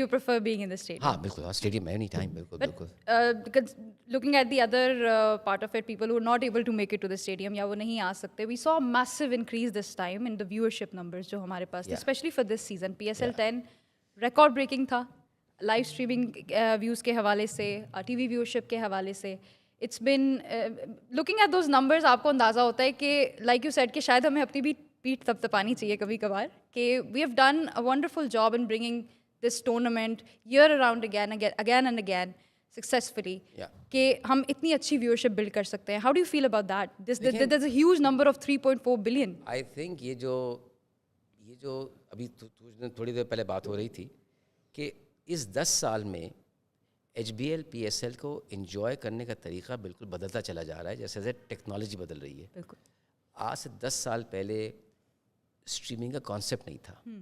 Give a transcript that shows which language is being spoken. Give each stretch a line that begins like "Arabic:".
English: So you prefer being in the stadium?
Urdu: ہاں بالکل, stadium
English: any time,
Urdu: بالکل بالکل.
English: Because looking at the other part of it, people who are not able to make it to the stadium
Urdu: یا وہ نہیں آ سکتے,
English: we saw a massive increase this time in the viewership numbers
Urdu: جو ہمارے پاس تھے,
English: especially for this season.
Urdu: PSL 10 record breaking تھا, live streaming views کے حوالے سے, ٹی وی ویورشپ کے حوالے سے.
English: it's been looking at those numbers,
Urdu: آپ کو اندازہ ہوتا ہے کہ
English: like you said
Urdu: کہ شاید ہمیں اپنی بھی پیٹھ تپتپانی چاہیے کبھی کبھار, کہ
English: We have done a wonderful job in bringing this tournament year around again and again. successfully Yeah.
Urdu: کہ ہم اتنی اچھی
English: viewership build
Urdu: کر سکتے ہیں.
English: How do you feel about that? There's a huge number of 3.4 billion. I think
Urdu: یہ جو ابھی تھوڑی دیر پہلے بات ہو رہی تھی کہ اس 10 سال میں H be L P S L کو انجوائے کرنے کا طریقہ بالکل بدلتا چلا جا رہا ہے جیسے جیسے ٹیکنالوجی بدل رہی ہے. بالکل. آج سے 10 سال پہلے اسٹریمنگ کا کانسیپٹ نہیں تھا.